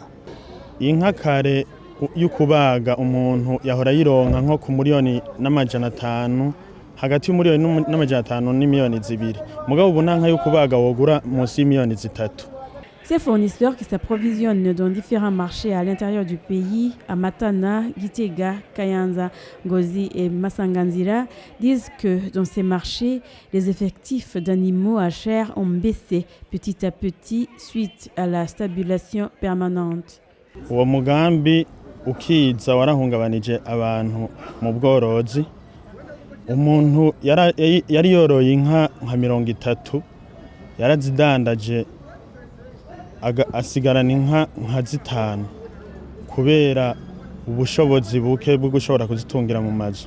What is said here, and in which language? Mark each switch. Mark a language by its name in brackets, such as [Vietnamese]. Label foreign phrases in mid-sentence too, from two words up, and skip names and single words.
[Rundi] Inka kare y'ukubaga umuntu yahora yironka nko ku miliyoni n'500 hagati y'umuriyoni n'500 n'imiliyoni 2 mugabo ubu ntanka yo kubaga wogura munsi y'imiliyoni 3. [French] Ces fournisseurs qui s'approvisionnent dans différents marchés à l'intérieur du pays, à Matana, Gitega, Kayanza, Ngozi et Masanganzira, disent que dans ces marchés, les effectifs d'animaux à chair ont baissé petit à petit suite à la stabulation permanente. [Rundi] Uwo mugambi ukiza warahungabanije abantu mu bworozi. Umuntu yari yoroye inka nka 30 yarazidandaje asigarana inka nka 5 kubera ubushobozi buke bwo gushobora kuzitungira mu mazu.